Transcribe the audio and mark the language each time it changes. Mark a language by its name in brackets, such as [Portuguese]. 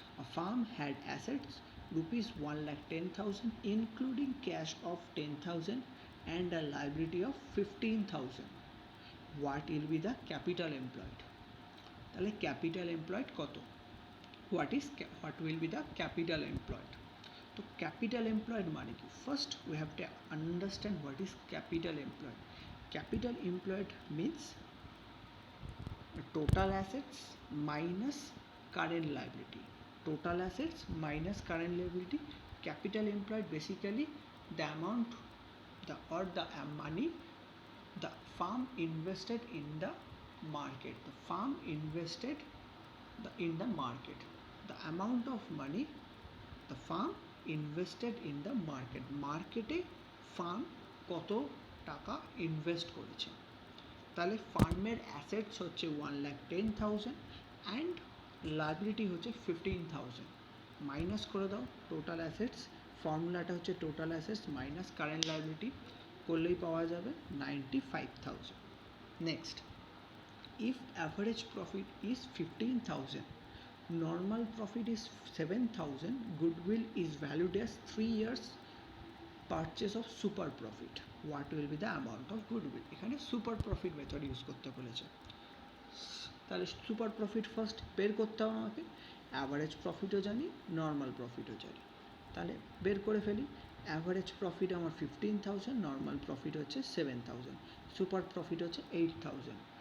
[English] A farm had assets rupees 1,10,000 including cash of 10,000 and a liability of 15,000. What will be the capital employed? [Bangla] তাহলে capital employed কত? [English] what will be the capital employed? [Bangla] তো capital employed মানে কি? [English] First we have to understand what is capital employed. Capital employed means total assets minus current liability. Total assets minus current liability. Capital employed basically the amount the money the farm invested in the market. The farm invested in the market. The amount of money the farm invested in the market. [Bangla] মার্কেটে farm কত টাকা invest করেছে। তাহলে ফার্মের assets হচ্ছে 1,10,000 and liability হচ্ছে 15,000। Minus করে দাও টোটাল অ্যাসেটস, ফর্মুলাটা হচ্ছে total assets minus current liability করলেই পাওয়া যাবে 95,000। [English] Next, if average profit is 15,000, normal profit is 7,000, goodwill is valued as 3 years purchase of super profit, what will be the amount of goodwill? [Bangla] এখানে super profit method use করতে বলেছে। তাহলে super profit first বের করতে হবে আমাকে, average প্রফিটও জানি normal প্রফিটও জানি। তাহলে বের করে ফেলি। অ্যাভারেজ প্রফিট আমার 15,000, নর্মাল প্রফিট হচ্ছে 7,000, সুপার প্রফিট হচ্ছে 8,000।